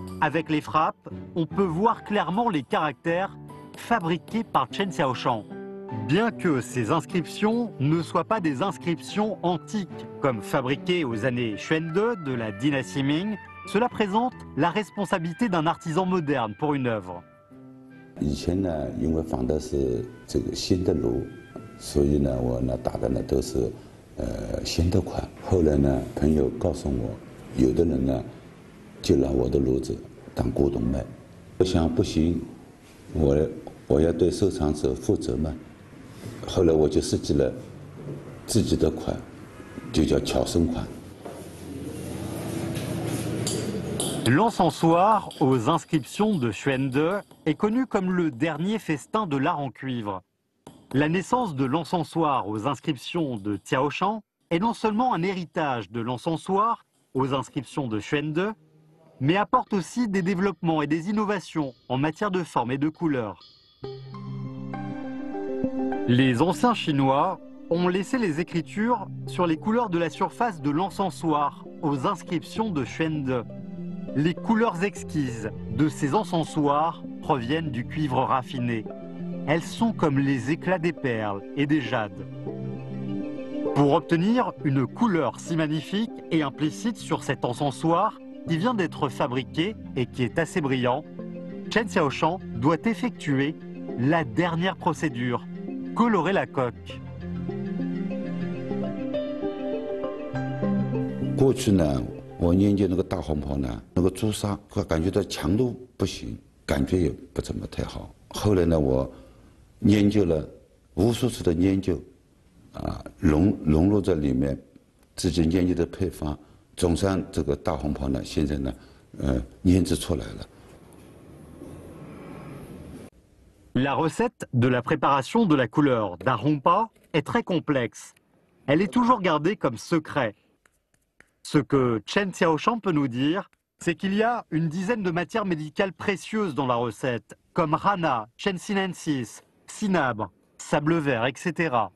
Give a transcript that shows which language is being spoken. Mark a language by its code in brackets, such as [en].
[fr] Avec les frappes, on peut voir clairement les caractères fabriqués par Chen Xiaoshan. Bien que ces inscriptions ne soient pas des inscriptions antiques, comme fabriquées aux années Xuande de la dynastie Ming, cela présente la responsabilité d'un artisan moderne pour une œuvre. [zh] 以前呢，因为仿的是这个新的炉，所以呢，我呢打的呢都是新的款。后来呢，朋友告诉我，有的人呢就拿我的炉子当古董卖。我想不行，我要对收藏者负责嘛。后来我就设计了自己的款，就叫巧生款。 [fr] L'encensoir aux inscriptions de Xuande est connu comme le dernier festin de l'art en cuivre. La naissance de l'encensoir aux inscriptions de Xiaoshan est non seulement un héritage de l'encensoir aux inscriptions de Xuande, mais apporte aussi des développements et des innovations en matière de forme et de couleur. Les anciens Chinois ont laissé les écritures sur les couleurs de la surface de l'encensoir aux inscriptions de Xuande. les couleurs exquises de ces encensoirs proviennent du cuivre raffiné. Elles sont comme les éclats des perles et des jades. Pour obtenir une couleur si magnifique et implicite sur cet encensoir qui vient d'être fabriqué et qui est assez brillant, Chen Xiaoshan doit effectuer la dernière procédure, colorer la coque. [zh] 过去呢，我研究那个大红袍呢，那个朱砂，感觉到强度不行，感觉也不怎么太好。后来呢，我研究了无数次的研究，融入在里面，自己研究的配方，总算这个大红袍呢，现在呢，研制出来了。 [fr] La recette de la préparation de la couleur d'Arongpa est très complexe. Elle est toujours gardée comme secret. Ce que Chen Xiaoshan peut nous dire, c'est qu'il y a une dizaine de matières médicales précieuses dans la recette, comme rana, Chen sinensis, cinabre, sable vert, etc.